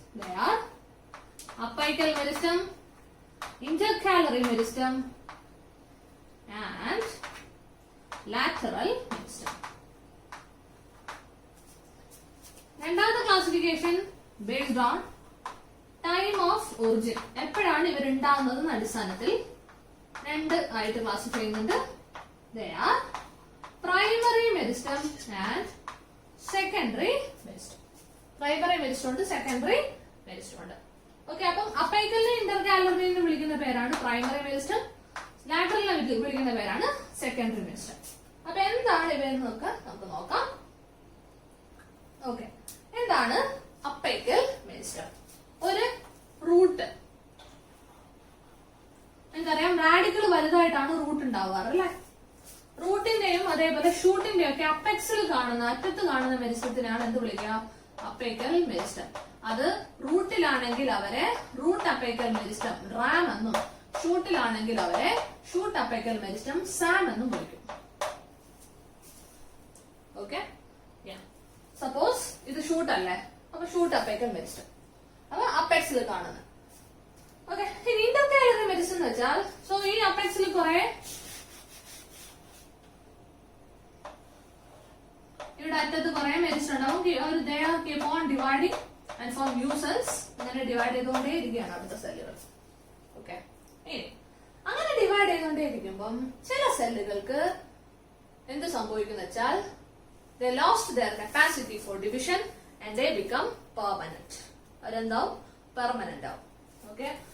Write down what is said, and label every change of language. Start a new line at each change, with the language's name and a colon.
English: They are apical meristem, intercalary meristem and lateral meristem.
Malayalam: രണ്ടാമത്തെ
English: Classification based on time of origin.
Malayalam: എപ്പോഴാണ് ഇവർ ഉണ്ടാകുന്നത് അടിസ്ഥാനത്തിൽ 2 ആയിട്ട് ക്ലാസിഫൈ ചെയ്യുന്നുണ്ട്.
English: They are primary meristem and secondary meristem.
Malayalam: Primary meristem ഉണ്ട്, secondary meristem ഉണ്ട്. ഓക്കെ. അപ്പം അപ്പൈക്കലിനെ ഇന്റർകാലറിനെ വിളിക്കുന്ന പേരാണ് പ്രൈമറി മെരിസ്റ്റം, ലാറ്ററലിനെ വിളിക്കുന്ന പേരാണ് സെക്കൻഡറി മെരിസ്റ്റം. അപ്പൊ എന്താണ് ഇവയെന്ന് നമുക്ക് നോക്കാം. ഓക്കെ. എന്താണ് അപ്പൈക്കൽ മെരിസ്റ്റം? ഒരു റൂട്ട്, എനിക്കറിയാം റാഡിക്കൽ വലുതായിട്ടാണ് റൂട്ട് ഉണ്ടാവാറ് അല്ലെ. റൂട്ടിന്റെയും അതേപോലെ ഷൂട്ടിന്റെയും ഒക്കെ അപ്പെക്സിൽ കാണുന്ന അറ്റത്ത് കാണുന്ന മെരിസ്റ്റത്തിനാണ് എന്ത് വിളിക്കുക? അപ്പൈക്കൽ മെരിസ്റ്റം. അത് റൂട്ടിലാണെങ്കിൽ അവരെ റൂട്ട് അപ്പൈക്കൽ മെരിസ്റ്റം റാം എന്നും, ഷൂട്ടിലാണെങ്കിൽ അവരെ ഷൂട്ട് അപ്പൈക്കൽ മെരിസ്റ്റം സാം എന്നും വിളിക്കും. ഓക്കെ. സപ്പോസ് ഇത് ഷൂട്ട് അല്ലേ, അപ്പൊ ഷൂട്ട് അപ്പൈക്കൽ മെരിസ്റ്റം, അപ്പൊ അപ്പെക്സിൽ കാണുന്നത്. ഓക്കെ. ഇനി ഇന്റർകാലറി മെരിസ്റ്റം എന്ന് വെച്ചാൽ, സോ ഈ അപ്പെക്സിൽ കുറെ ഇവിടെ അറ്റത്ത് കുറെ മെരിസ്റ്റം ഉണ്ടാവും.
English: they are keep on dividing and form new cells.
Malayalam: അങ്ങനെ ഡിവൈഡ് ചെയ്തുകൊണ്ടേ ഇരിക്കുകയാണ് അടുത്ത സെല്ലുകൾ. ഓക്കെ. ഇനി അങ്ങനെ ഡിവൈഡ് ചെയ്തുകൊണ്ടേ ഇരിക്കുമ്പം ചില സെല്ലുകൾക്ക് എന്ത് സംഭവിക്കുന്ന വെച്ചാൽ
English: they lost their capacity for division and they become permanent.
Malayalam: അവരെന്താവും? Permanent ആവും. ഓക്കെ.